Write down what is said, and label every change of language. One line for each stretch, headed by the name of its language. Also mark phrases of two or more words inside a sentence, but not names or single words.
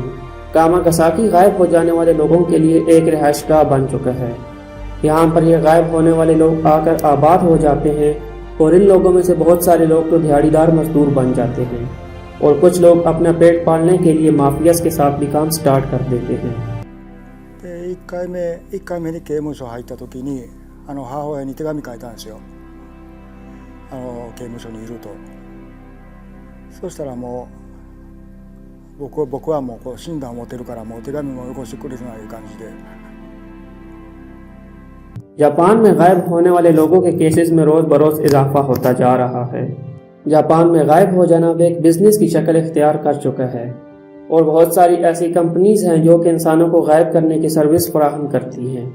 Urdu: کاماگاساکی غائب ہو جانے والے لوگوں کے لیے ایک رہائش گاہ بن چکا ہے۔ یہاں پر یہ غائب ہونے والے لوگ آ کر آباد ہو جاتے ہیں، اور ان لوگوں میں سے بہت سارے لوگ تو دیہڑی دار مزدور بن جاتے ہیں، اور کچھ لوگ اپنا پیٹ پالنے کے لیے مافیاز کے ساتھ بھی کام سٹارٹ کر دیتے ہیں۔
Japanese: 1 回目に刑務所入った時に母親に手紙書いたんですよ。刑務所にいると。そしたらもう僕はもうこう診断を持ってるからもう手紙もよこしてくれてない感じで。
Urdu: جاپان میں غائب ہونے والے لوگوں کے کیسز میں روز بروز اضافہ ہوتا جا رہا ہے۔ جاپان میں غائب ہو جانا بھی ایک بزنس کی شکل اختیار کر چکا ہے اور بہت ساری ایسی کمپنیز ہیں جو کہ انسانوں کو غائب کرنے کی سروس فراہم کرتی ہیں۔